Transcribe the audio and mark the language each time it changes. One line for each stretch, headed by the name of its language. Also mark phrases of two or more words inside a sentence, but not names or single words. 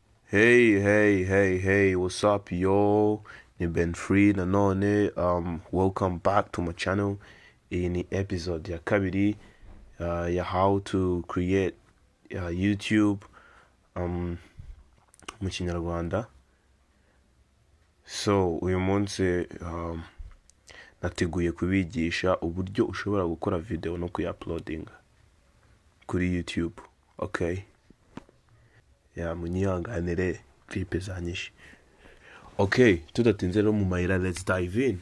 English: Hey, what's up,
Kinyarwanda: yo? Ni benshi nanone.
English: Welcome back to my channel.
Kinyarwanda: Iyi ni episode ya kabiri ya
English: how to create YouTube
Kinyarwanda: mu Kinyarwanda. So, uyu munsi nateguye kubigisha uburyo ushobora gukora video no kuyi-uploadinga kuri YouTube.
English: Okay?
Kinyarwanda: Munyihanganire clip zanyishe. Okay, tudatinze rero mu mayira,
English: let's dive in.